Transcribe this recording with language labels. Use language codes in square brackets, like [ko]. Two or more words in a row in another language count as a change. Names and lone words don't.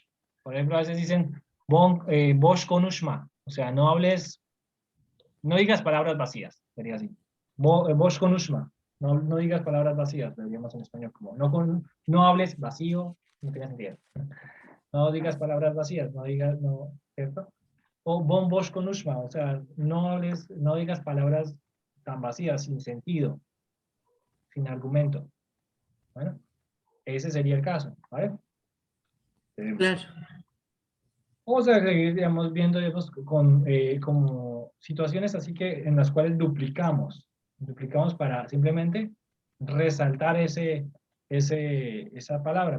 [es] Por ejemplo, a veces dicen [tr] Bosch konuşma. [es] O sea, no hables, no digas palabras vacías. Sería así. [tr] Bosch konuşma. [es] No digas palabras vacías, lo diríamos en español como no hables vacío, no tiene sentido. No digas palabras vacías, no digas, no, ¿cierto? O [tr] bon boş konuşma, [es] o sea, no digas palabras tan vacías, sin sentido, sin argumento. Bueno, ese sería el caso, ¿vale? Claro. Vamos a seguir, digamos, viendo digamos, como situaciones así que en las cuales duplicamos para simplemente resaltar esa palabra.